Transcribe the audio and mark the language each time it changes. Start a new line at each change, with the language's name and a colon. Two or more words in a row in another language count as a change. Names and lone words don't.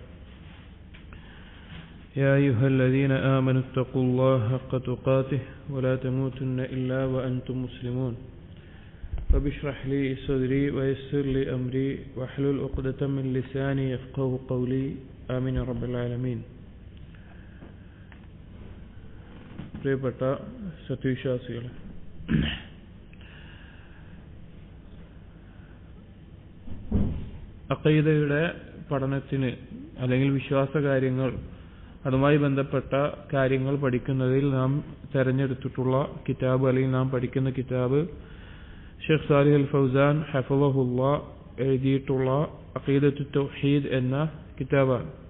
Arabic: يا أيها الذين آمنوا اتقوا الله حق تقاته ولا تموتن إلا وأنتم مسلمون. رب اشرح لي صدري ويسر لي أمري واحلل عقدة من لساني يفقهوا قولي آمين يا رب العالمين.
Malayalam: പ്രിയപ്പെട്ട സത്യവിശ്വാസികളെ, അഖീദയുടെ പഠനത്തിന് അല്ലെങ്കിൽ വിശ്വാസ കാര്യങ്ങൾ, അതുമായി ബന്ധപ്പെട്ട കാര്യങ്ങൾ പഠിക്കുന്നതിൽ നാം തിരഞ്ഞെടുത്തിട്ടുള്ള കിതാബ് അല്ലെങ്കിൽ നാം പഠിക്കുന്ന കിതാബ് ഷെയ്ഖ് സാലിഹ് അൽ ഫൗസാൻ ഹഫളഹുല്ലാ എഴുതിയിട്ടുള്ള അഖീദത്തു തൗഹീദ് എന്ന കിതാബാണ്.